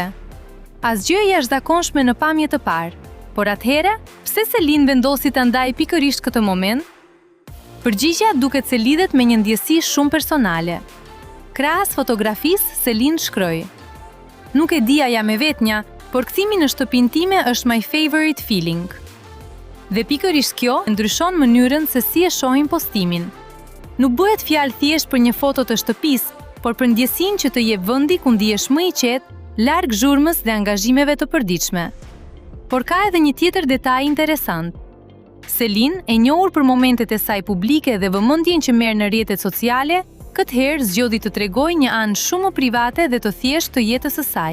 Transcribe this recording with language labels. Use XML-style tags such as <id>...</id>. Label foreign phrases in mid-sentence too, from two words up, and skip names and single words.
<sq>Asgjë e jashtëzakonshme në pamje të parë, por atëherë, pse Selin vendosi ta ndajë pikërisht këtë moment? Përgjigjja duket se lidhet me një ndjesi shumë personale. Krahas fotografisë, Selin shkroi: "Nuk e dija ja me vetnja, por kthimi në shtëpinë time është</sq> <en>my favorite feeling."</en> <sq>Dhe pikërisht kjo ndryshon mënyrën se si e shohim postimin. Nuk bëhet fjalë thjesht për një foto të shtëpisë, por për ndjesinë që të jep vendi ku ndihesh më i qetë, larg zhurmës dhe angazhimeve të përditshme. Por ka edhe një tjetër detaj interesant. Selin, e njohur për momentet e saj publike dhe vëmendjen që merr në rrjetet sociale, këtë herë zgjodhi të tregojë një anë shumë më private dhe të thjeshtë të jetës së saj.</sq>